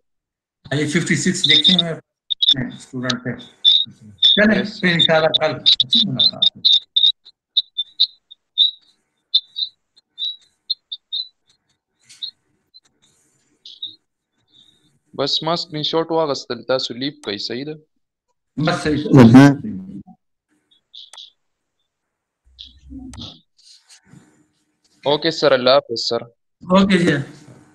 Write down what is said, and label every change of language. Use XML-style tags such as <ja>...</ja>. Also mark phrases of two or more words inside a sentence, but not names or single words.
<ur>یہ 56 لکھے ہوئے سٹوڈنٹ ہے. चले यस پھر ان شاء اللہ کل اچھی ملاقات.</ur> <ps>बस ما स्क्रीनशॉट واغستل تاسو لیف کوي صحیح ده؟</ps> <ur>بس صحیح</ur> <en>okay sir,</en> <ur>الله حافظ سر. اوکے جی.</ur>